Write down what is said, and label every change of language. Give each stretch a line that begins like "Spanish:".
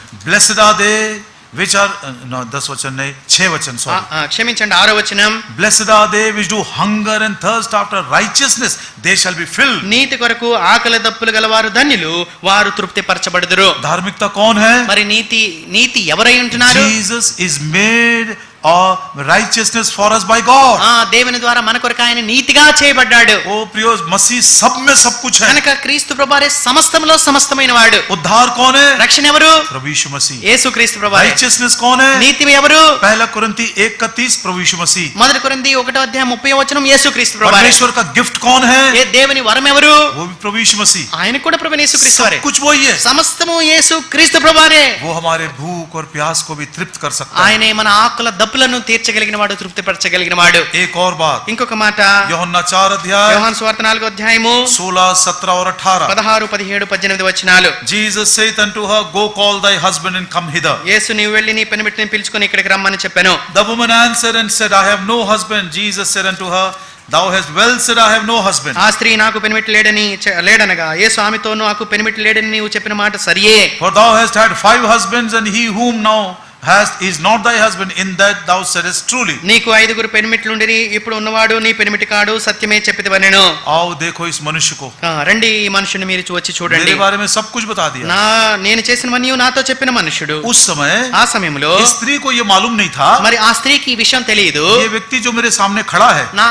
English: blessed are they which are no
Hindi: 10 वचन नहीं 6 वचन,
English: sorry,
Telugu: క్షమించండి, 6వ వచనం.
English: blessed are they which do hunger and thirst after righteousness, they shall be filled.
Telugu: నీతి కొరకు ఆకలి దప్పులు గలవారు ధన్యులు, వారు తృప్తి పరచబడుదురు.
Hindi: धार्मिकता कौन है?
Telugu: మరి నీతి ఎవరై ఉంటున్నారు?
English: Jesus is made or righteousness for us by God.
Telugu: దేవుని ద్వారా మన కొరకు ఆయన నీతిగా చేయబడ్డాడు.
Hindi: ओ प्रियो, मसीह सब में सब कुछ है।
Telugu: కనుక క్రీస్తు ప్రభువారే సమస్తములో సమస్తమైన వాడు.
Hindi: उद्धार कौन है?
Telugu: రక్షణ ఎవరు?
Hindi: प्रभु यीशु मसीह।
Telugu: యేసు క్రీస్తు ప్రభువారే.
Hindi: righteousness कौन है?
Telugu: నీతి ఎవరు?
Hindi: पहला कुरिन्थी 1:30 प्रभु यीशु मसीह।
Telugu: మొదటి కొరింథీ 1వ అధ్యాయం 30వ వచనం యేసు క్రీస్తు ప్రభువారే.
Hindi: परमेश्वर का गिफ्ट कौन है?
Telugu: దేవుని వరం ఎవరు?
Hindi: वो भी प्रभु यीशु मसीह।
Telugu: ఆయన కూడా ప్రభు యేసు క్రీస్తు వారే.
Hindi: सब कुछ वही है।
Telugu: సమస్తము యేసు క్రీస్తు ప్రభువారే.
Hindi: वो हमारे भूख और प्यास को भी तृप्त कर सकता है।
Telugu: ఆయనే మన ఆకల దప్పులను తీర్చగలిగిన వాడు, తృప్తిపరచగలిగిన వాడు.
Hindi: एक और बात,
Telugu: ఇంకొక మాట,
Hindi: యూహన్నా 4 अध्याय
Telugu: యోహాను సువార్త 4వ అధ్యాయము
Hindi: 16, 17 और 18।
Telugu: 16, 17, 18 వచనాలు.
English: Jesus saith unto her, go call thy husband and come hither.
Telugu: యేసు నీవు వెళ్ళి నీ పెనిమిటిని పిలుచుకొని ఇక్కడికి రమ్మని చెప్పాను.
English: The woman answered and said, I have no husband. Jesus said unto her, thou hast well said, I have no husband.
Telugu: ఆ స్త్రీ నాకు పెనిమిటి లేడనగా యేసు ఆమెతో నాకు పెనిమిటి లేడని నీవు చెప్పిన మాట సరియే.
English: For thou hast had 5 husbands, and he whom now hast is not thy husband, in that thou saidest truly.
Telugu: నీకు 5 పెనిమిట్లుండిరి, ఇప్పుడు ఉన్నవాడు నీ పెనిమిటి కాడు, సత్యమే చెప్పితివనెను.
Hindi: आओ देखो इस मनुष्य को।
Telugu: రండి, ఈ మనుషుని మీరు వచ్చి చూడండి.
Hindi: मेरे बारे में सब कुछ बता दिया।
Telugu: నేను చేసినవన్నీ నాతో చెప్పిన మనుషుడు.
Hindi: उस समय
Telugu: ఆ సమయంలో
Hindi: इस स्त्री को ये मालूम नहीं था,
Telugu: మరి ఆ స్త్రీకి ఈ విషయం తెలియదు.
Hindi: ये व्यक्ति जो मेरे सामने खड़ा है,